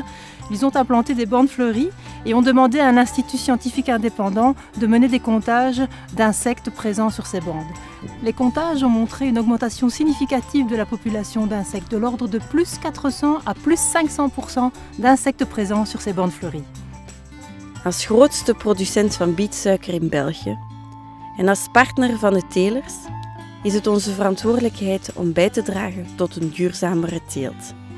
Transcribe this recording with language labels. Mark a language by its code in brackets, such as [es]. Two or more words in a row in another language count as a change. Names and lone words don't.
[fr] Ils ont implanté des bandes fleuries et ont demandé à un institut scientifique indépendant de mener des comptages d'insectes présents sur ces bandes. Les comptages ont montré une augmentation significative de la population d'insectes, de l'ordre de plus 400 à plus 500% d'insectes présents sur ces bandes fleuries. [nl] Als grootste producent van bietsuiker in België en als partner van de telers is het onze verantwoordelijkheid om bij te dragen tot een duurzamere teelt.